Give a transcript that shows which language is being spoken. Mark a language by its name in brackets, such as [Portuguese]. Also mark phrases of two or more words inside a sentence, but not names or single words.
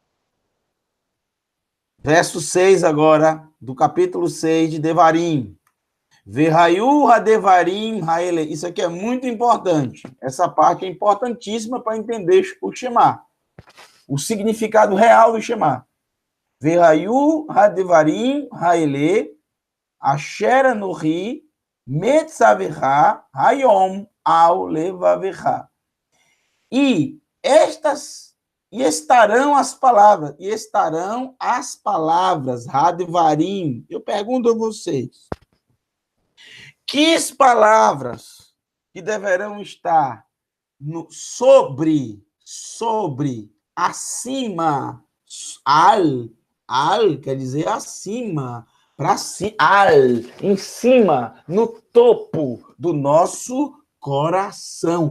[Portuguese] Verso 6 agora, do capítulo 6 de Devarim. [Hebrew] והיו הדברים האלה. [Portuguese] Isso aqui é muito importante. Essa parte é importantíssima para entender o Shema. O significado real do Shema. [Hebrew] והיו הדברים האלה אשר אנכי מצוך היום על לבבך. [Portuguese] E estarão as palavras, ha-Devarim. Eu pergunto a vocês, que palavras que deverão estar sobre, acima, al quer dizer acima, para cima, em cima, no topo do nosso coração.